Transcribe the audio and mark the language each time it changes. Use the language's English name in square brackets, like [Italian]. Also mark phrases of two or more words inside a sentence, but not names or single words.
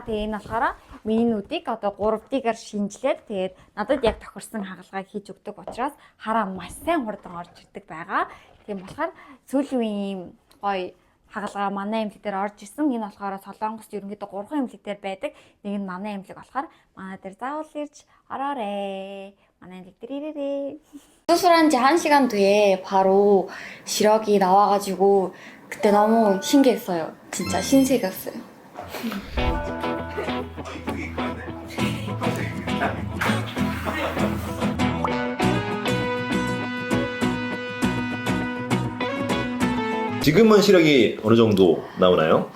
[Mongolian] Тэгээ энэ болохоор миний нүдийг одоо 3D-гаар шинжилээд тэгээд надад яг тохирсон хаалгааг хийж өгдөг учраас хараа маш сайн хурдан орж ирдэг байгаа. Тийм болохоор сүүлийн үеийн гоё хаалгаа манай эмнэлэг дээр орж ирсэн. Энэ болохоор Солонгост ерөнхийдөө 3 эмнэлэг дээр байдаг. Нэг нь манай эмнэлэг болохоор манай дээр заавал ирж ороорой. манай эмнэлэг дээр ирээрэй. [Korean] 수술한 지 1시간 뒤에 바로 시력이 나와가지고 그때 너무 신기했어요. 진짜 신세계였어요. 지금은 시력이 어느 정도 나오나요?